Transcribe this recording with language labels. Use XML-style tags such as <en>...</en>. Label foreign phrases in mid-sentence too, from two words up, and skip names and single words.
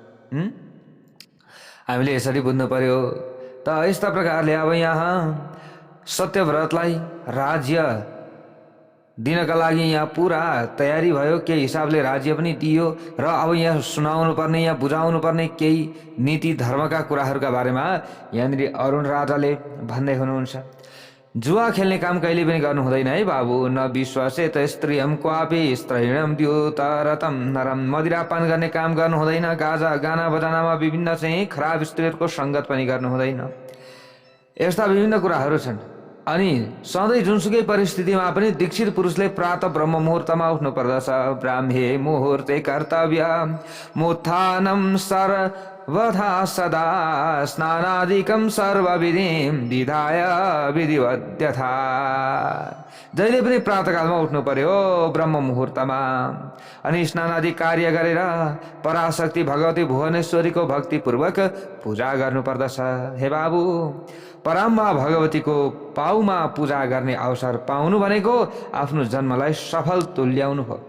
<ne>हामीले यसरी बुझ्नु पर्यो। त यस्ता प्रकारले अब यहाँ सत्यव्रतलाई राज्य दिनका लागि यहाँ पुरा तयारी भयो। के हिसाबले राज्य पनि दियो र अब यहाँ सुनाउनु पर्ने, यहाँ बुझाउनु पर्ने केही नीति धर्मका कुराहरूका बारेमा यहाँनिर अरुण राजाले भन्दै हुनुहुन्छ। जुवा खेल्ने काम कहिले पनि गर्नु हुँदैन है बाबु।</ne> <sa>न विश्वासेत स्त्रियम क्वापि स्त्रैणम द्युतरतम नरम।</sa> <ne>मदिरापान गर्ने काम गर्नु हुँदैन। गाना बजानामा विभिन्न चाहिँ खराब स्त्रीहरूको सङ्गत पनि गर्नु हुँदैन। यस्ता विभिन्न कुराहरू छन्। अनि सधैँ जुनसुकै परिस्थितिमा पनि दीक्षित पुरुषले प्रातः ब्रह्म मुहुर्तमा उठ्नु पर्दछ।</ne> <sa>ब्राह्मे मुहुर्ते कर्तव्य मुत्थानं सर्वथा सदा स्नानादिकं सर्वविधिं विधाय विधिवद्यथा।</sa> <ne>जहिले पनि प्रातःकालमा उठ्नु पर्यो ब्रह्म मुहुर्तमा, अनि स्नानादि कार्य गरेर पराशक्ति भगवती भुवनेश्वरीको भक्तिपूर्वक पूजा गर्नुपर्दछ। हे बाबु, परम्बा भगवतीको पाउमा पूजा गर्ने अवसर पाउनु भनेको आफ्नो जन्मलाई सफल तुल्याउनु हो।</ne>